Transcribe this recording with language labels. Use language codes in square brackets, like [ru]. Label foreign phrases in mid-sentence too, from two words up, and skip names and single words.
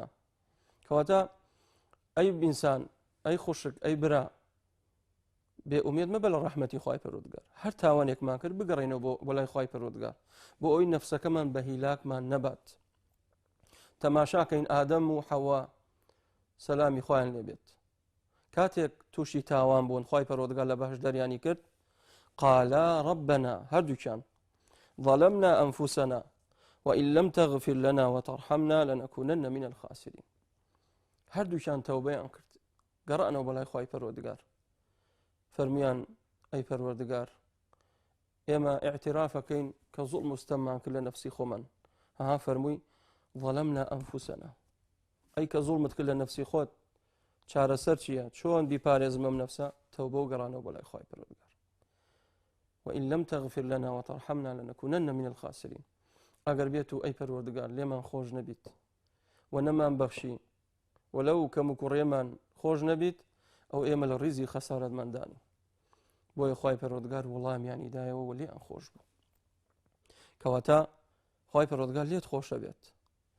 [ckb] کەواتە ئەی ئینسان، ئەی خوشک، ئەی برا، بێئومێد مەبە لە ڕەحمەتی خوای پەروەردگار. هەر تاوانێکمان کرد بگەڕێنەوە بۆ لای خوای پەروەردگار بۆ ئەوی نەفسەکەمان بە هیلاکمان نەبات. تەماشاکەین ئادەم و حەوا سەلامی خوایان لێبێت، کاتێک تووشی تاوان بوون خوای پەروەردگار لە بەهشداریانی کرد، [ar] قالا ربنا، هەردووکیان ظلمنا أنفسنا وإن لم تغفر لنا وترحمنا لنكونن من الخاسرين. [ckb] هەردووکیان تەوبەیان کرد، گەڕانەوە بەلای خوای پەروەردگار، فەرمیان ئەی پەروەردگار ئێمە ئیعترافەکەین کە زوڵم و ستەممان کرد لە نەفسی خۆمان. ها فەرمووی [ar] ظلمنا أنفسنا، [ckb] ئەی کە زوڵمت کرد لە نەفسی خۆت، چارەسەر چییە؟ چۆن بیپارێزم ئەم نەفسە؟ تەوبە و گەڕانەوە بەلای خوای پەروەردگار. [ar] وإن لم تغفر لنا وترحمنا لنكونن من الخاسرين. [ckb] ئەگەر بێت و ئەی پەروەردگار لێمان خۆش نەبیت و نەمان بەخشی وەلەو کەم و کوڕێمان خۆش نەبیت، ئەو ئێمە لە ڕیزی خەسارەتمەندانی. بۆیە خوای پەروەردگار وەڵامیانی دایەوە و لێیان خۆش بوو. کەواتە خوای پەروەردگار لێت خۆشە بێت.